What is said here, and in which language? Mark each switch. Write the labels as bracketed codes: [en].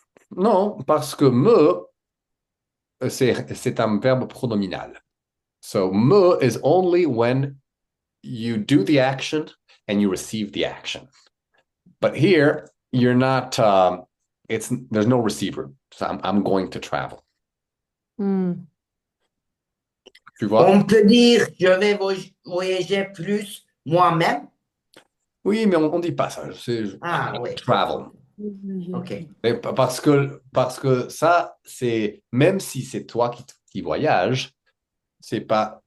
[fr] Non, parce que me, c'est un verbe pronominal. [en] So me is only when you do the action and you receive the action. But here, you're not, there's no receiver. So I'm going to travel. Hmm. [fr] Tu vois? On peut dire, je vais voyager plus moi-même. Oui, mais on dit pas ça. C'est Ah, oui. [en] travel. OK. [fr] Mais parce que ça, c'est, même si c'est toi qui voyage, c'est pas.